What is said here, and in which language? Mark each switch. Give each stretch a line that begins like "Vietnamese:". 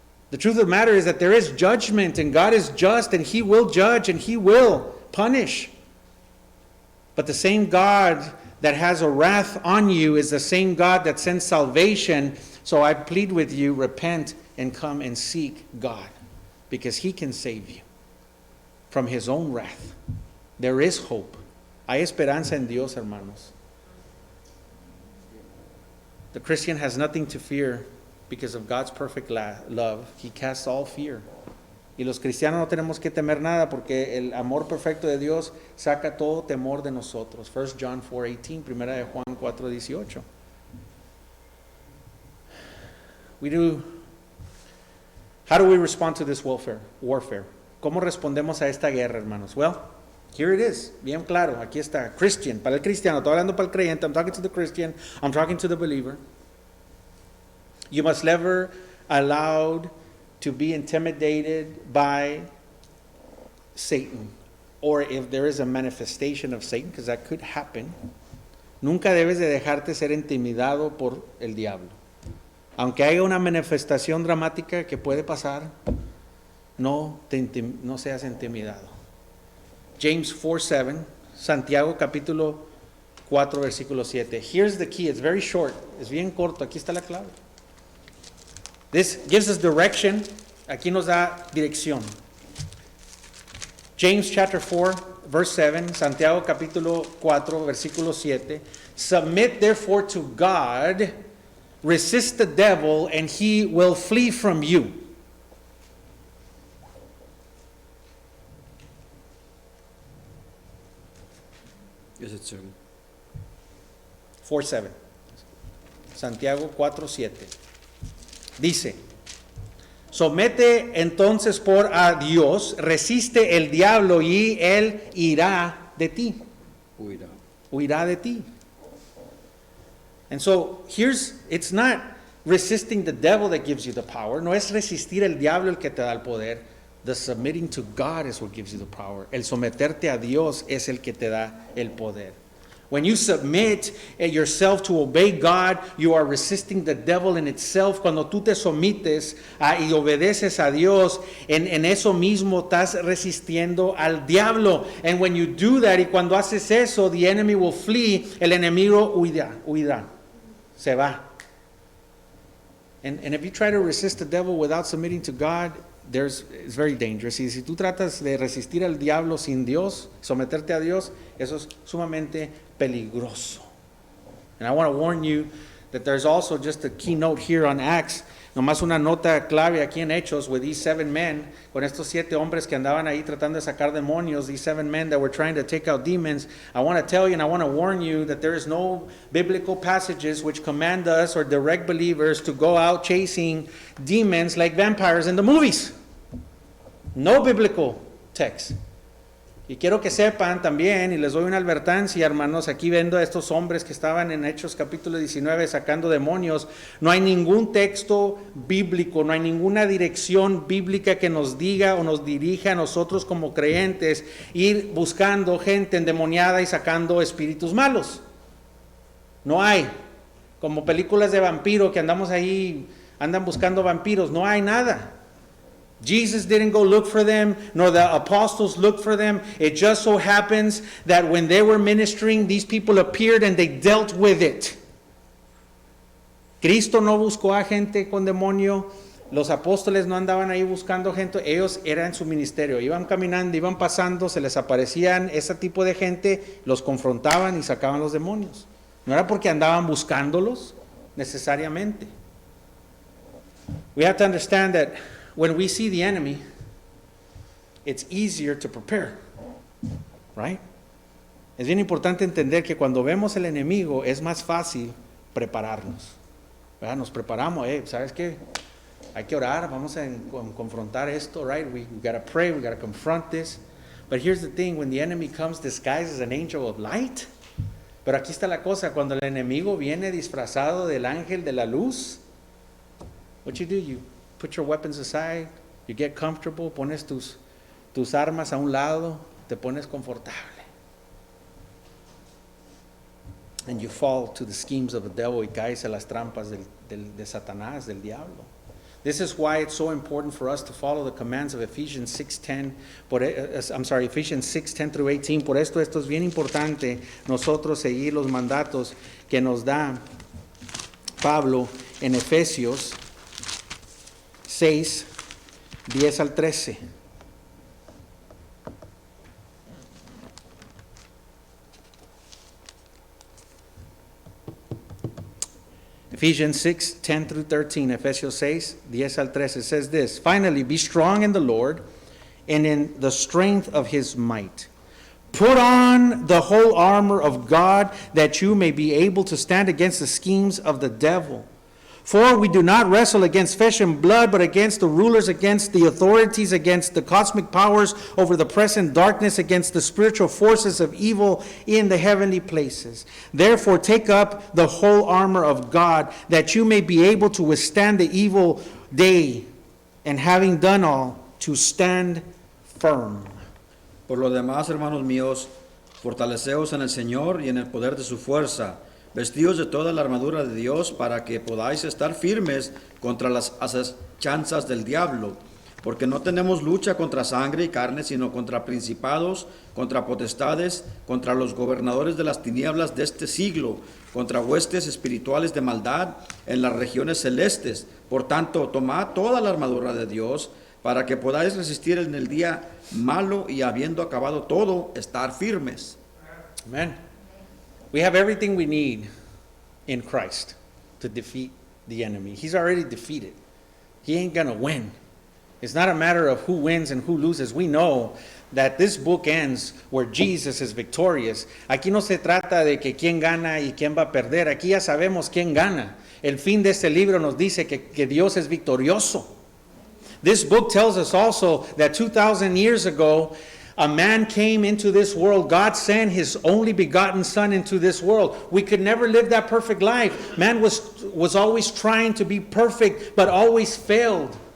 English: The truth of the matter is that there is judgment, and God is just, and He will judge, and He will punish. But the same God that has a wrath on you is the same God that sends salvation. So I plead with you, repent and come and seek God, because He can save you from His own wrath. There is hope.
Spanish: Hay esperanza en Dios, hermanos.
English: The Christian has nothing to fear because of God's perfect love. He casts all fear.
Spanish: Y los cristianos no tenemos que temer nada porque el amor perfecto de Dios saca todo temor de nosotros.
English: 1 John 4:18,
Spanish: primera de Juan 4:18.
English: How do we respond to this warfare?
Spanish: ¿Cómo respondemos a esta guerra, hermanos?
English: Well, here it is,
Spanish: bien claro, aquí está,
English: Christian,
Spanish: para el cristiano, estoy hablando para el creyente,
English: I'm talking to the Christian, I'm talking to the believer. You must never allowed to be intimidated by Satan, or if there is a manifestation of Satan, because that could happen.
Spanish: Nunca debes de dejarte ser intimidado por el diablo. Aunque haya una manifestación dramática que puede pasar, no seas intimidado.
English: James 4:7,
Spanish: Santiago capítulo 4 versículo 7.
English: Here's the key, it's very short,
Spanish: es bien corto, aquí está la clave.
English: This gives us direction,
Spanish: aquí nos da dirección.
English: James chapter 4 verse 7,
Spanish: Santiago capítulo 4 versículo 7.
English: Submit therefore to God, resist the devil, and he will flee from you. Is it soon?
Spanish: 4:7. Santiago 4:7. Dice: somete entonces por a Dios, resiste el diablo y él irá de ti. Huirá de ti.
English: And so it's not resisting the devil that gives you the power.
Spanish: No es resistir el diablo el que te da el poder.
English: The submitting to God is what gives you the power.
Spanish: El someterte a Dios es el que te da el poder.
English: When you submit yourself to obey God, you are resisting the devil in itself.
Spanish: Cuando tú te sometes y obedeces a Dios, en eso mismo estás resistiendo al diablo.
English: And when you do that,
Spanish: y cuando haces eso,
English: the enemy will flee.
Spanish: El enemigo huirá. Se va.
English: And if you try to resist the devil without submitting to God, it's very dangerous.
Spanish: Y si tú tratas de resistir al diablo sin Dios, someterte a Dios, eso es sumamente peligroso.
English: And I want to warn you that there's also just a keynote here on Acts,
Spanish: nomás una nota clave aquí en Hechos,
English: with these 7 men,
Spanish: con estos 7 hombres que andaban ahí tratando de sacar demonios,
English: these 7 men that were trying to take out demons. I want to tell you and I want to warn you that there is no biblical passages which command us or direct believers to go out chasing demons like vampires in the movies. No biblical text.
Spanish: Y quiero que sepan también, y les doy una advertencia, hermanos, aquí viendo a estos hombres que estaban en Hechos capítulo 19 sacando demonios, no hay ningún texto bíblico, no hay ninguna dirección bíblica que nos diga o nos dirija a nosotros como creyentes ir buscando gente endemoniada y sacando espíritus malos. No hay. Como películas de vampiro que andamos ahí, andan buscando vampiros, no hay nada.
English: Jesus didn't go look for them, nor the apostles looked for them. It just so happens that when they were ministering, these people appeared and they dealt with it.
Spanish: Cristo no buscó a gente con demonio. Los apóstoles no andaban ahí buscando gente. Ellos eran su ministerio. Iban caminando, iban pasando, se les aparecían ese tipo de gente, los confrontaban y sacaban los demonios. No era porque andaban buscándolos necesariamente.
English: We have to understand that when we see the enemy, it's easier to prepare, right?
Spanish: Es bien importante entender que cuando vemos el enemigo es más fácil prepararnos, ¿verdad? Nos preparamos, ¿sabes qué? Hay que orar, vamos a confrontar esto, right?
English: We got to pray, we got to confront this. But here's the thing, when the enemy comes disguised as an angel of light,
Spanish: pero aquí está la cosa, cuando el enemigo viene disfrazado del ángel de la luz,
English: what you do? You put your weapons aside, you get comfortable,
Spanish: pones tus armas a un lado, te pones confortable.
English: And you fall to the schemes of the devil
Spanish: y caes a las trampas de Satanás, del diablo.
English: This is why it's so important for us to follow the commands of Ephesians 6:10. Ephesians 6:10 through 18.
Spanish: Por esto es bien importante nosotros seguir los mandatos que nos da Pablo en Efesios 6, 10 al 13.
English: Ephesians 6, 10 through 13,
Spanish: Efesios 6, 10 al 13
English: says this, "Finally, be strong in the Lord and in the strength of his might. Put on the whole armor of God that you may be able to stand against the schemes of the devil. For we do not wrestle against flesh and blood, but against the rulers, against the authorities, against the cosmic powers over the present darkness, against the spiritual forces of evil in the heavenly places. Therefore take up the whole armor of God, that you may be able to withstand the evil day, and having done all, to stand firm."
Spanish: Por lo demás, hermanos míos, fortaleceos en el Señor y en el poder de su fuerza, vestidos de toda la armadura de Dios para que podáis estar firmes contra las acechanzas del diablo, porque no tenemos lucha contra sangre y carne, sino contra principados, contra potestades, contra los gobernadores de las tinieblas de este siglo, contra huestes espirituales de maldad en las regiones celestes. Por tanto, tomad toda la armadura de Dios para que podáis resistir en el día malo y habiendo acabado todo, estar firmes.
English: Amen. We have everything we need in Christ to defeat the enemy. He's already defeated. He ain't going to win. It's not a matter of who wins and who loses. We know that this book ends where Jesus is victorious.
Spanish: Aquí no se trata de que quién gana y quién va a perder. Aquí ya sabemos quién gana. El fin de este libro nos dice que Dios es victorioso.
English: This book tells us also that 2,000 years ago, a man came into this world. God sent his only begotten son into this world. We could never live that perfect life. Man was always trying to be perfect, but always failed.